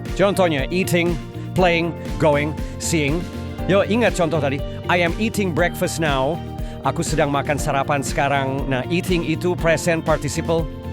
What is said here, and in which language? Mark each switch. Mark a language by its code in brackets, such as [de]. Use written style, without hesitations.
[id] Contohnya, eating, playing, going, seeing. [en] Yo, [id] ingat contoh tadi, [en] I am eating breakfast now. [id] Aku sedang makan sarapan sekarang. Nah, eating itu present participle.